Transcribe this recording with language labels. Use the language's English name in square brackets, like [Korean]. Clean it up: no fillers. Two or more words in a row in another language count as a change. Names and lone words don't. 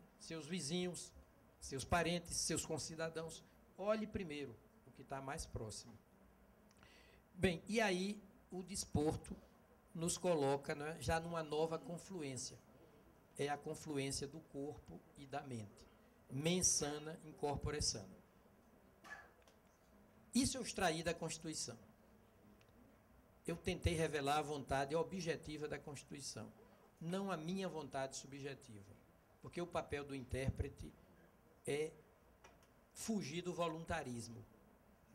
[Portuguese] Seus vizinhos, seus parentes, seus concidadãos. Olhe primeiro o que está mais próximo. Bem, e aí o desporto nos coloca, não é, já numa nova confluência. É a confluência do corpo e da mente. [Latin] Mens sana in corpore sano. [Portuguese] Isso eu extraí da Constituição. Eu tentei revelar a vontade objetiva da Constituição, não a minha vontade subjetiva, porque o papel do intérprete é fugir do voluntarismo, né?